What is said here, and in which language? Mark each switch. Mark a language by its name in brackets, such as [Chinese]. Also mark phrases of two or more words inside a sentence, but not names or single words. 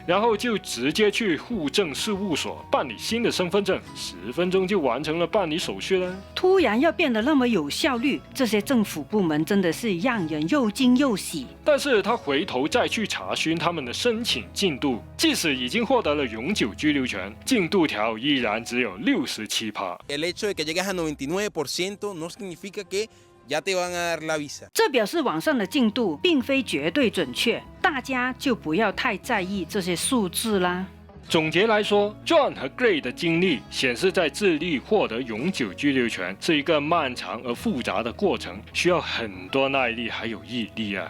[Chinese] 然後就直接去戶政事務所辦理新的身份證，10分鐘就完成了辦理手續了。突然要變得那麼有效率，這些政府部門真的是讓人又驚又喜。但是他回頭再去查詢他們的申請進度，即使已經獲得了永久居留權，進度條依然只有67%。 [Spanish] El hecho de que llegues a 99% no significa que ya te van a dar la visa。 [Chinese] 這表示網上的進度並非絕對準確，大家就不要太在意這些數字啦。總結來說 ，John 和 Gray 的經歷顯示，在智利獲得永久居留權是一個漫長而複雜的過程，需要很多耐力還有毅力啊。